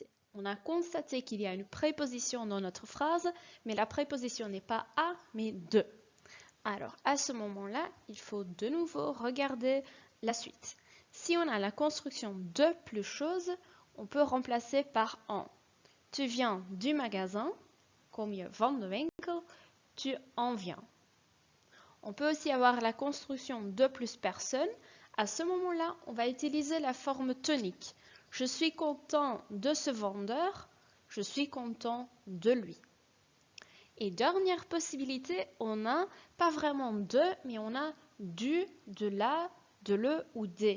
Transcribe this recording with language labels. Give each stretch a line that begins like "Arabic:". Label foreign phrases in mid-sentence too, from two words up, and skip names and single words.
French: On a constaté qu'il y a une préposition dans notre phrase, mais la préposition n'est pas à, mais de. Alors, à ce moment-là, il faut de nouveau regarder la suite. Si on a la construction de plus chose, on peut remplacer par en. Tu viens du magasin,
Dutch: kom je van de winkel,
French: tu en viens. On peut aussi avoir la construction de plus personne. À ce moment-là, on va utiliser la forme tonique. Je suis content de ce vendeur, je suis content de lui. Et dernière possibilité, on n'a pas vraiment de, mais on a du, de la, de le ou des.